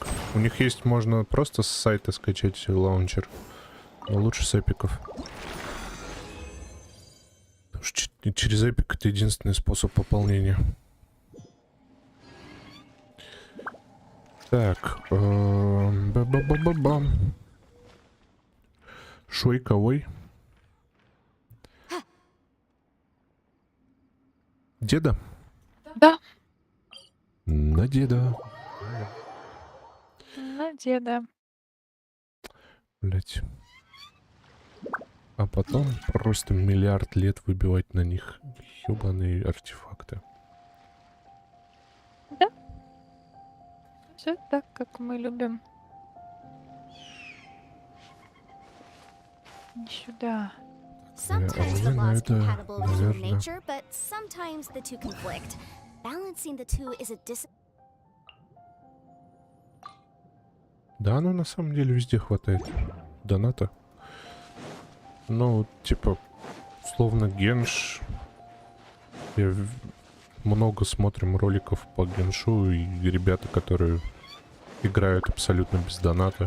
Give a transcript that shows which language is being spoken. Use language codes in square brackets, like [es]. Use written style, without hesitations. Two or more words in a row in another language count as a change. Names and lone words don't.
[ru] У них есть, можно просто с сайта скачать лаунчер. Но лучше с эпиков. Потому что через эпик это единственный способ пополнения. Так. Ба-ба-ба-ба-бам. Шойковой. Деда? Да, На деда. на деда. Блять. А потом просто миллиард лет выбивать на них ёбаные артефакты. Все так, как мы любим. Не сюда. [en] Sometimes the [ru] Наверное, [en] laws [ru] это, [en] compatible with human [ru] наверное. [en] nature, but sometimes the two conflict. Balancing the two is a [ru] Да, ну на самом деле везде хватает доната. Ну, типа, словно Генш. Много смотрим роликов по Геншу, и ребята, которые играют абсолютно без доната.